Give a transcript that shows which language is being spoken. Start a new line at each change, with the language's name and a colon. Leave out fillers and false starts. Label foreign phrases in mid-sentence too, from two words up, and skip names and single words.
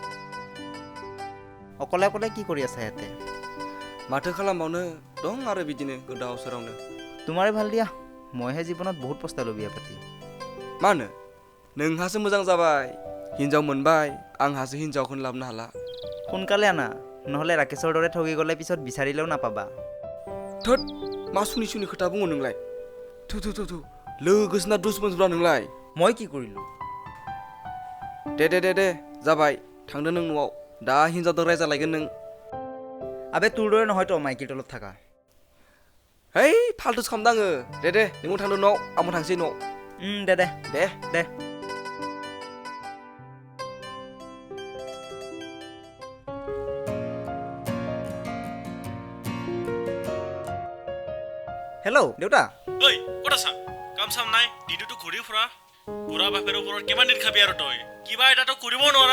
Assamese: অকলে অকলে কি কৰি আছা ইয়াতে
Bodo: माथो खालामबावनो दं आरो बिदिनो गोदाव सोरावनो
Assamese: তোমাৰে ভাল দিয়া মইহে জীৱনত বহুত পস্তালো বিয়া পাতি
Bodo: मा होनो नोंहासो मोजां जाबाय हिन्जाव मोनबाय आंहासो हिन्जावखौनो लाबोनो हाला
Assamese: সোনকালে আনা নহ'লে ৰাকেশৰ দৰে ঠগি গ'লে পিছত বিচাৰিলেও নাপাবা
Bodo: थोद मा सुनि सुनि खोथा बुङो नोंलाय थु थु थु थु लोगोसोना दुश्मनब्रा नोंलाय
Assamese: মই কি কৰিলো
Bodo: दे जाबाय थांदो नों न'आव दा हिन्जावजों रायजालायगोन नों
Assamese: আবে তোৰ দৰে নহয়তো মাইকীৰ তলত থাকা
Bodo: है फाल्टुसो खालामदों आङो दे नोंबो थांदो न'आव आंबो थांसै न'आव
Assamese: দে
Bodo: दे
Assamese: হেল্ল' দেউতা ঐ ক'ত আছা কাম চাম নাই দিনটোতো ঘূৰি ফুৰা বুঢ়া বাপেৰৰ ওপৰত কিমান দিন খাবি আৰু তই কিবা এটাতো কৰিব নোৱাৰা